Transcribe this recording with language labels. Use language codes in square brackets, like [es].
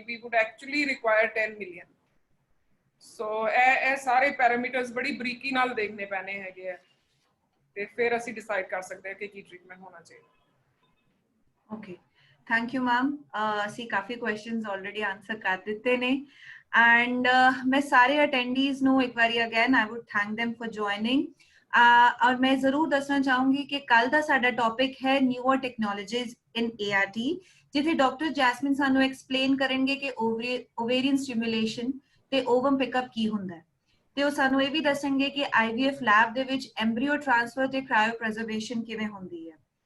[en] We would actually require 10 million. [pa] So ਇਹ ਸਾਰੇ parameters ਬੜੀ ਬਰੀਕੀ ਨਾਲ ਦੇਖਣੇ ਪੈਣੇ ਹੈਗੇ ਹੈ ਤੇ ਫਿਰ ਅਸੀਂ ਡਿਸਾਈਡ ਕਰ ਸਕਦੇ ਹਾਂ ਕਿ ਕੀ ਟ੍ਰੀਟਮੈਂਟ ਹੋਣਾ ਚਾਹੀਦਾ. [en] Okay, thank you ma'am. [pa] ਅਸੀਂ ਕਾਫੀ questions already answer ਕਰ ਦਿੱਤੇ ਨੇ and ਮੈਂ ਸਾਰੇ attendees ਨੂੰ ਇੱਕ ਵਾਰੀ [en] again I would thank them for joining. [pa] ਔਰ ਮੈਂ ਜ਼ਰੂਰ ਦੱਸਣਾ ਚਾਹੂੰਗੀ ਕਿ ਕੱਲ ਦਾ ਸਾਡਾ ਟੌਪਿਕ ਹੈ [en] newer technologies in ART, [pa] ਜਿੱਥੇ ਡਾਕਟਰ ਜੈਸਮਿਨ ਸਾਨੂੰ ਐਕਸਪਲੇਨ ਕਰਨਗੇ ਕਿ ovarian stimulation ਤੇ ovum pickup ਕੀ ਹੁੰਦਾ ਹੈ ਤੇ ਉਹ ਸਾਨੂੰ ਇਹ ਵੀ ਦੱਸਣਗੇ ਕਿ IVF ਲੈਬ ਦੇ ਵਿੱਚ embryo transfer ਤੇ cryopreservation ਕਿਵੇਂ ਹੁੰਦੀ ਹੈ.